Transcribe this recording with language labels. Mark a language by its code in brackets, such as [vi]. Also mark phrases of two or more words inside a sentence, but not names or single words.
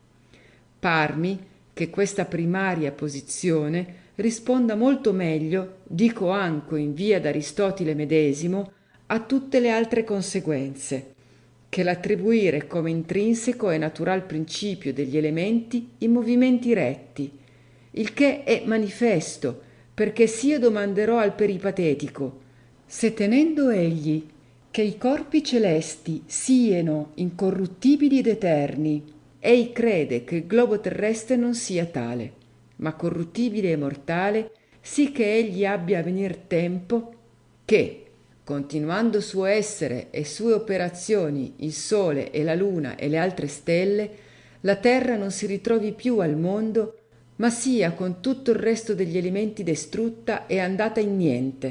[it] Parmi che questa primaria posizione risponda molto meglio, dico anco in via d'Aristotile medesimo, a tutte le altre conseguenze, che l'attribuire come intrinseco e natural principio degli elementi i movimenti retti, il che è manifesto, perché s'io domanderò al peripatetico, se tenendo egli che i corpi celesti sieno incorruttibili ed eterni, ei crede che il globo terrestre non sia tale, ma corruttibile e mortale, sì che egli abbia a venir tempo che, continuando suo essere e sue operazioni il sole e la luna e le altre stelle, la terra non si ritrovi più al mondo, ma sia con tutto il resto degli elementi distrutta e andata in niente.